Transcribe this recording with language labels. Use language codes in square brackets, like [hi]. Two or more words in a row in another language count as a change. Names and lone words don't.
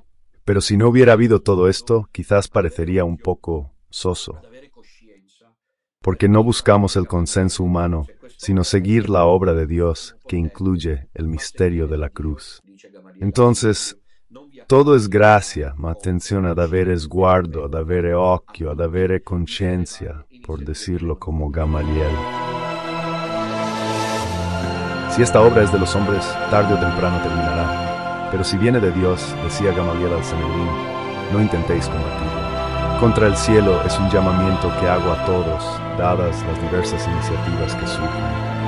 [es] Pero si no hubiera habido todo esto, quizás parecería un poco soso. Porque no buscamos el consenso humano, sino seguir la obra de Dios que incluye el misterio de la cruz. Entonces, todo es gracia, [it] ma attenzione ad avere sguardo, ad avere occhio, ad avere conciencia, [es] por decirlo como Gamaliel. Si esta obra es de los hombres, tarde o temprano terminará. Pero si viene de Dios, decía Gamaliel al Sanedrín, no intentéis combatirlo. Contra el cielo es un llamamiento que hago a todos, dadas las diversas iniciativas que surgen.